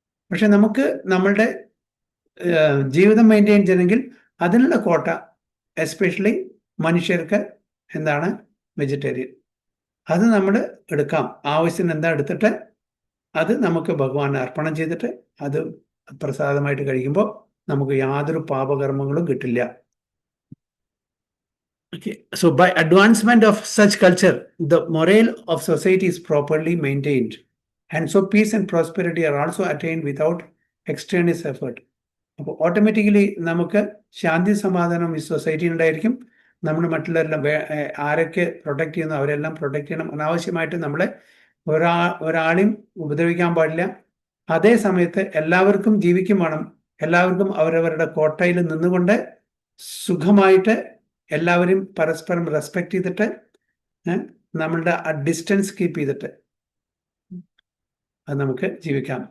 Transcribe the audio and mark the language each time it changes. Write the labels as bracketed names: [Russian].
[Malayalam] പക്ഷെ നമുക്ക് നമ്മളുടെ ജീവിതം മെയിൻറ്റെയിൻ ചെയ്യണമെങ്കിൽ അതിനുള്ള കോട്ട, എസ്പെഷ്യലി മനുഷ്യർക്ക് എന്താണ് വെജിറ്റേറിയൻ, അത് നമ്മൾ എടുക്കാം. ആവശ്യത്തിന് എന്താ എടുത്തിട്ട് അത് നമുക്ക് ഭഗവാന് അർപ്പണം ചെയ്തിട്ട് അത് പ്രസാദമായിട്ട് കഴിക്കുമ്പോൾ നമുക്ക് യാതൊരു പാപകർമ്മങ്ങളും കിട്ടില്ല. [English] Okay. So by advancement of such culture, the morale of society is properly maintained, and so peace and prosperity are also attained without extraneous effort. [Malayalam] അപ്പോൾ ഓട്ടോമാറ്റിക്കലി നമുക്ക് ശാന്തി സമാധാനം ഈ സൊസൈറ്റി ഉണ്ടായിരിക്കും. നമ്മൾ മറ്റുള്ളവരെല്ലാം ആരൊക്കെ പ്രൊട്ടക്ട് ചെയ്യുന്നു അവരെല്ലാം പ്രൊട്ടക്ട് ചെയ്യണം. അനാവശ്യമായിട്ട് നമ്മളെ ഒരാളെയും ഉപദ്രവിക്കാൻ പാടില്ല. അതേ സമയത്ത് എല്ലാവർക്കും ജീവിക്കും വേണം. എല്ലാവർക്കും അവരവരുടെ കോട്ടയിൽ നിന്നുകൊണ്ട് സുഖമായിട്ട് എല്ലാവരും പരസ്പരം റെസ്പെക്ട് ചെയ്തിട്ട് നമ്മളുടെ ആ ഡിസ്റ്റൻസ് കീപ്പ് ചെയ്തിട്ട് അത് നമുക്ക് ജീവിക്കാം.